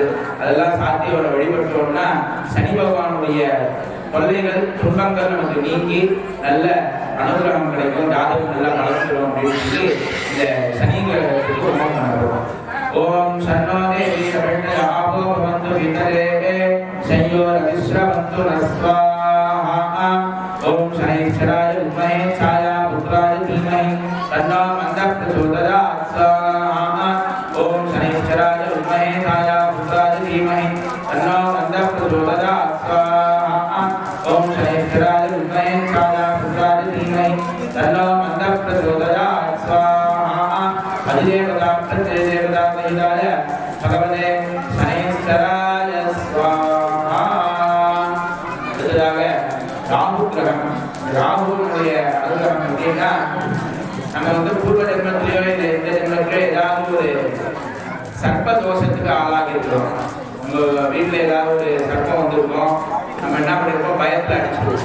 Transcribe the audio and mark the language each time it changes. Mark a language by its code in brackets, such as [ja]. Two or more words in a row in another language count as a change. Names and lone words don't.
[ta] அதெல்லாம் சாத்தி அவரை வழிபட்டோம்னா சனி பகவானுடைய தொல்லைகள் துன்பங்கள் நமக்கு நீங்கி நல்ல அனுகிரகம் கிடைக்கும், ஜாதகம் நல்லா வளர்ந்துடும் அப்படின்னு சொல்லி இந்த சனிகளுக்கு ஹோமம் பண்ணுறோம். [sa] ओम् शन्नो देवी आपो भवन्तु वितरे संयोरविश्रवन्तु न स्वाहा ओम शनैश्चराय विद्महे छायापुत्राय धीमहि तन्नो मन्दः प्रचोदयात् स्वाहा ओम शनैश्चराय विद्महे छायापुत्राय धीमहि तन्नो मन्दः प्रचोदयात् स्वाहा ओम शनैश्चराय विद्महे छायापुत्राय धीमहि तन्नो मन्दः प्रचोदयात् स्वाहा अधिदेवता प्रत्येदेवता सहिताय भगवते शनैश्चराय स्वाहा. [ta] ராகு கிரகம், ராகுனுடைய அனுகிரகம் எப்படின்னா நம்ம வந்து பூர்வ ஜென்மத்திலேயோ இல்லை இந்த ஜென்மத்திலேயோ ஏதாவது ஒரு சர்ப்ப தோஷத்துக்கு ஆளாகி இருக்கிறோம். உங்க வீட்டில் ஏதாவது ஒரு சர்ப்பம் வந்திருக்கோம், நம்ம என்ன பண்ணிருக்கோம், பயத்தில் அடிச்சிருவோம்.